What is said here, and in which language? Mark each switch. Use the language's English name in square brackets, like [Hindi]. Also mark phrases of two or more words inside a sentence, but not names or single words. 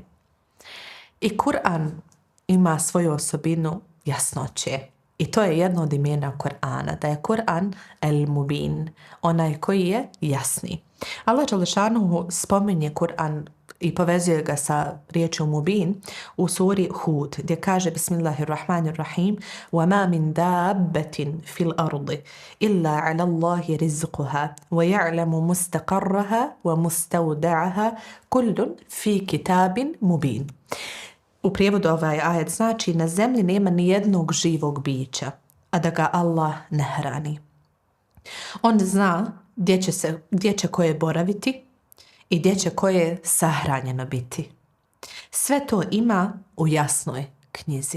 [Bosnian] I Kur'an ima svoju osobinu jasnoće. I to je jedno od imena Kur'ana, da je Kur'an el-Mubin, onaj koji je jasni. Allah dželešanuhu spominje Kur'an i povezuje ga sa riječom Mubin u suri Hud, gdje kaže Bismillahirrahmanirrahim [Arabic] وَمَا مِنْ دَابَّةٍ فِي الْأَرْضِ إِلَّا عَلَى اللَّهِ رِزْقُهَا وَيَعْلَمُ مُسْتَقَرَّهَا وَمُسْتَوْدَعَهَا كُلٌّ فِي كِتَابٍ مُبِينٍ. [Bosnian] U prijevodu ovaj ajet znači na zemlji nema ni jednog živog bića, a da ga Allah ne hrani. On zna gdje će koje boraviti i gdje će koje sahranjeno biti. Sve to ima u jasnoj knjizi.